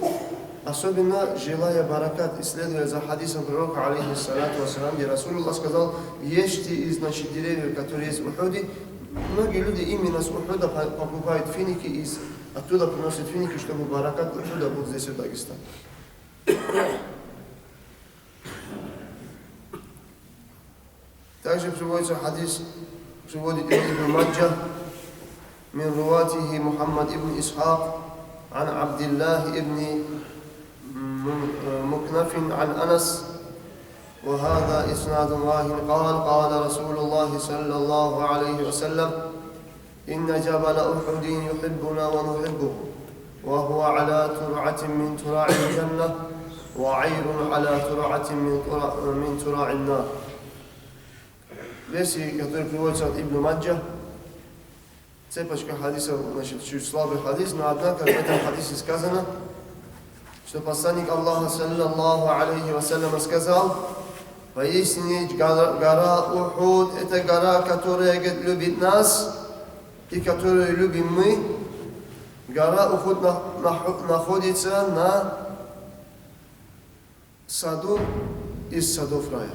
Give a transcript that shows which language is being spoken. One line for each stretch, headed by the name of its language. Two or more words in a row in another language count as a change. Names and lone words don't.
Russian: Особенно желая баракат, исследуя за хадисом пророка,
Arabic: عليه الصلاة والسلام,
Russian: где Расулуллах сказал: ешьте из деревьев, которые есть в Ухуде. Многие люди именно с Ухуда покупают финики и оттуда приносят финики, чтобы баракат Ухуда был здесь, в Дагестане. Также приводится хадис, приводит Ибн Маджа,
Arabic: من رواته محمد ابن إسحاق عن عبد الله ابن مكنف عن أنس، وهذا إسناد واهٍ. قال رسول الله صلى الله عليه وسلم: إن جبل أحد يحبنا ونحبه، وهو على ترعة من ترع الجنة، وعير على ترعة من ترع النار.
Russian: Версии, которые приводятся от Ибн Маджа, цепочка хадисов, значит, чуть слабый хадис, но однако в этом хадисе сказано, что посланник Аллаха,
Arabic: صلى الله عليه وسلم,
Russian: сказал: пояснить, гора Ухуд – это гора, которая любит нас и которую любим мы. Гора Ухуд находится на саду из садов рая.